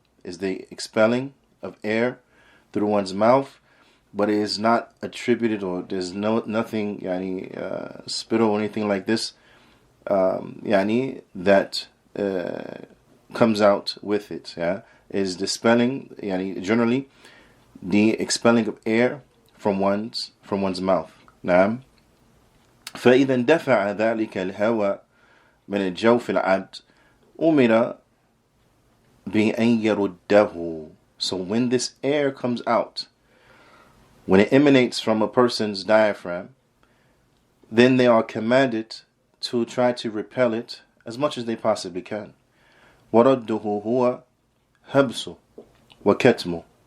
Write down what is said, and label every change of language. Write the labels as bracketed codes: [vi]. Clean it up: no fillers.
[en] Is the expelling of air through one's mouth, but it is not attributed, or there's nothing spittle or anything like this that comes out with it. Is the expelling, generally the expelling of air from one's mouth. [ar] نعم. فإذا اندفع ذلك الهواء من الجوف العبد أمر بأن يرده. [en] So when this air comes out, when it emanates from a person's diaphragm, then they are commanded to try to repel it as much as they possibly can. [ar] وَرَدُّهُ هُوَ habsu wa ketmu.